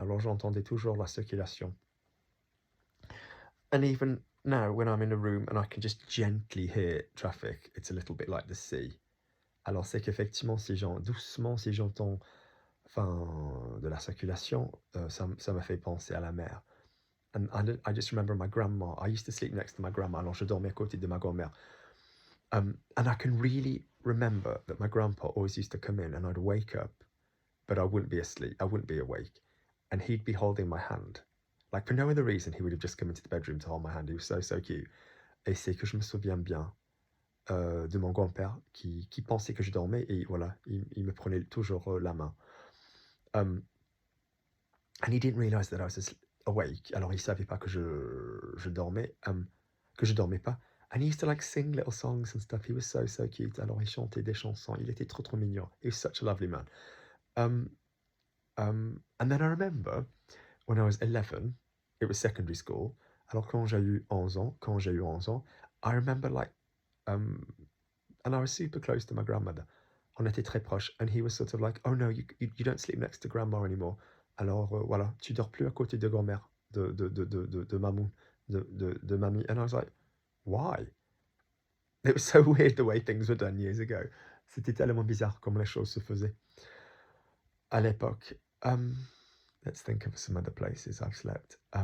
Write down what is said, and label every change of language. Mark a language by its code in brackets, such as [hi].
[fr] Alors j'entendais toujours la circulation. [en] And even now, when I'm in a room and I can just gently hear traffic, it's a little bit like the sea. [fr] Alors c'est qu'effectivement, doucement, si j'entends de la circulation, ça me fait penser à la mer. [en] And I just remember my grandma. I used to sleep next to my grandma. [fr] Alors je dormais à côté de ma grand-mère. [en] And I can really remember that my grandpa always used to come in and I'd wake up, but I wouldn't be asleep, I wouldn't be awake. And he'd be holding my hand. Like for no other reason, he would have just come into the bedroom to hold my hand. He was so, so cute. [fr] Et c'est que je me souviens bien de mon grand-père qui pensait que je dormais et voilà, il me prenait toujours la main. [en] And he didn't realize that I was awake. [fr] Alors il savait pas que je dormais, que je dormais pas. [en] And he used to like sing little songs and stuff. He was so, so cute. [fr] Alors il chantait des chansons. Il était trop, trop mignon. [en] He was such a lovely man. And then I remember when I was 11, it was secondary school. [fr] Alors quand j'ai eu 11 ans, [en] I remember like, and I was super close to my grandmother. [fr] On était très proches. [en] And he was sort of like, oh no, you don't sleep next to grandma anymore. [fr] Alors voilà, tu dors plus à côté de grand-mère, de mamou, de mamie. [en] And I was like, why? It was so weird the way things were done years ago. [fr] C'était tellement bizarre comme les choses se faisaient à l'époque. [en] Let's think of some other places I've slept.